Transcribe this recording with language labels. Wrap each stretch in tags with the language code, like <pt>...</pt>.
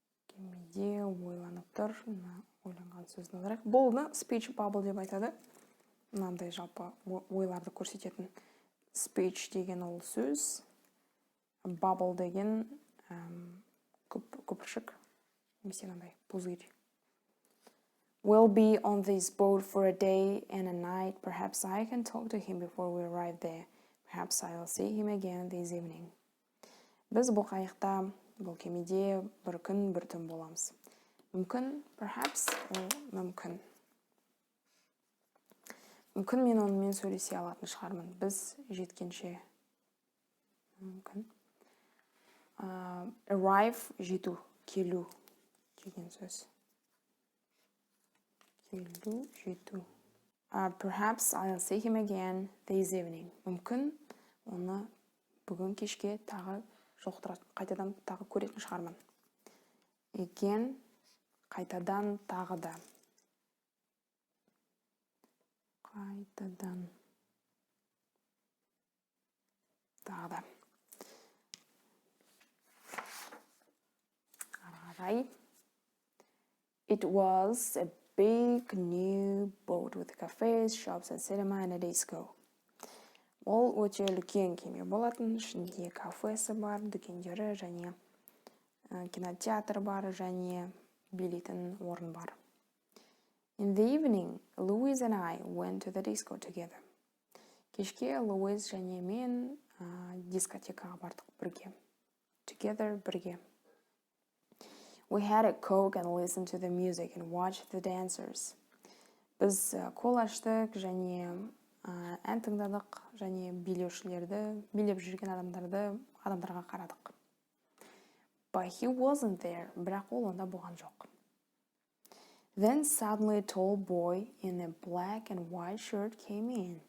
<kk>Кемеде ойланып тұр. Ойланған сөзін алайық. Бұлны speech bubble деп айтады. Мынандай жалпы ойларды көрсететін. Speech деген ол сөз. Bubble деген көпіршік. Немесе мынандай пузырь.</kk> <en>We'll be on this boat for a day and a night. Perhaps I can talk to him before we arrive there. Perhaps I'll see him again this evening.</en> <kk>Біз бұл қайықта, бұл кемеде бір күн, бір түн боламыз. Мүмкін,</kk> <en>perhaps,</en> <kk>мүмкін. Мүмкін мен онымен сөйлесе алатын шығармын. Біз жеткенше. Мүмкін. Arrive, жету, келу деген сөз. Келу, жету.</kk> <en>Perhaps I'll see him again this evening.</en> <kk>Мүмкін, оны бүгін кешке тағы қайтадан тағы көретін шығармын. Again, қайтадан тағы да. Қайтадан тағы да. Қарай.</kk> <en>It was a big new boat with cafes, shops, and cinema and a disco.</en> <kk>Ол өте үлкен кеме болатын, ішінде кафесі бар, дүкендері және кинотеатр бар және билейтін орын бар.</kk> <en>In the evening, Louise and I went to the disco together.</en> <kk>Кешке Луиз және мен дискотекаға бардық бірге. Together бірге.</kk> <en>We had a coke and listened to the music and watched the dancers.</en> <kk>Біз кол аштық және ән тыңдадық және билеушілерді, билеп жүрген адамдарға қарадық.</kk> <en>But he wasn't there,</en> <kk>бірақ ол онда болған жоқ.</kk> <en>Then suddenly a tall boy in a black and white shirt came in.</en>